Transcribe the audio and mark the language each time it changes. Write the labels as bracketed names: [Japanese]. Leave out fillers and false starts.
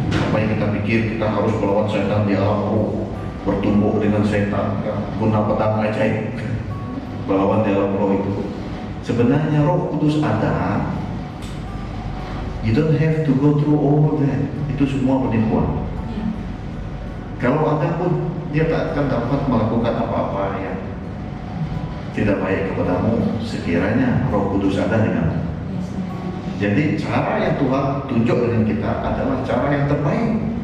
[Malay] Apa yang kita pikir kita harus melawan syaitan di alam roh, bertumbuh dengan syaitan, guna pedang ajaib, melawan di alam roh itu. Sebenarnya Roh Kudus ada. [English] You don't have to go through all that. [Malay] Itu semua penipuan. Kalau ada pun, dia tak akan dapat melakukan apa-apa yang tidak baik kepadamu sekiranya Roh Kudus ada denganmu. Jadi cara yang Tuhan tunjuk dengan kita adalah cara yang terbaik.